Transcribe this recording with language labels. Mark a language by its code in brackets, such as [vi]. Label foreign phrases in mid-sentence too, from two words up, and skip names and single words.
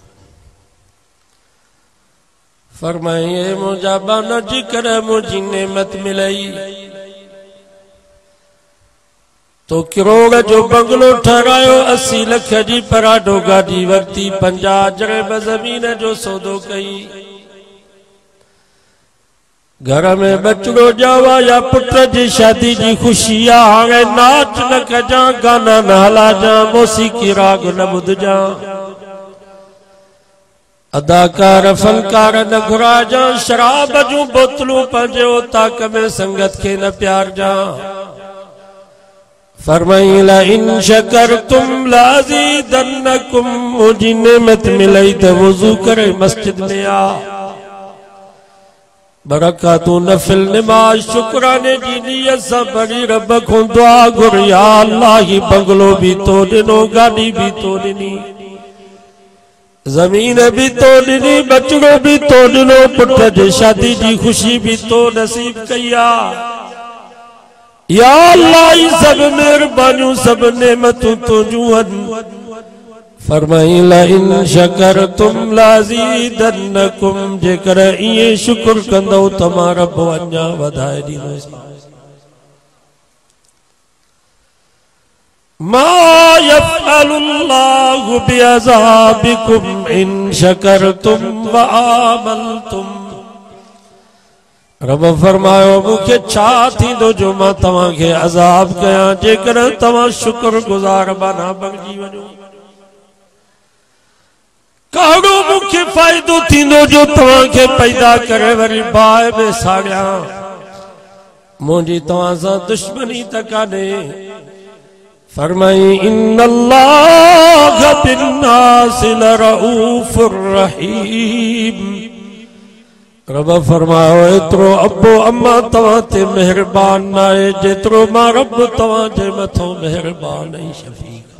[sd] फरमाए मुंहिंजा बाना जेकर मुंहिंजी नेमत मिलई तो करोड़ जो बंगलो ठहरायो, 80 लख जी पराडो गाड़ी वरती, 50 अजरे ज़मीन जो सौदो कई। घर में बचड़ो जावा या पुत्र जी शादी जी खुशी हाणे नाच न कजा गाना न हला जा मौसीकी राग न बुध जा अदाकार फनकार न घुरा जा शराब जूं बोतलूं पंहिंजे ताक में संगत के न प्यार जा फरमाई [ar] لئن شكرتم لأزيدنكم [sd] मुझी नेमत मिलई त वुज़ू करे मस्जिद में आ बरकातू नफिल नमाज शुक्राने जी नियत सां बड़ी रब को दुआ घुर या अल्लाह ही बंगलो भी तो दिनो गाड़ी भी तो दिनी जमीन भी तो दिनी बचड़ो भी तो दिनो पुट जे शादी जी खुशी भी तो नसीब कया या अल्लाह ही सब मेहरबानियों सब नेमतूं तुझूं फरमाई [ar] لئن شكرتم لأزيدنكم [sd] जेकर इए शुक्र कंदो तमा रब अञा वधाए दींदो [ar] ما يفعل الله بعذابكم إن شكرتم وآمنتم [sd] रब फरमायो मुखे छा थींदो जो मां तव्हां खे अज़ाब कयां जेकर तव्हां शुक्र गुज़ार बना बणिजी वञो कहिड़ो मुखे फ़ाइदो थींदो जो तव्हां खे पैदा करे वरी बाहि में साड़ियां मुंहिंजी तव्हां सां दुश्मनी त कान्हे फरमाई [ar] إن الله بالناس لرءوف رحيم [sd] रब फरमायो एतिरो अब्बो अम्मा तव्हां ते मेहरबान न आहे जेतिरो मां रब तव्हां जे मथां मेहरबान ऐं शफ़ीक़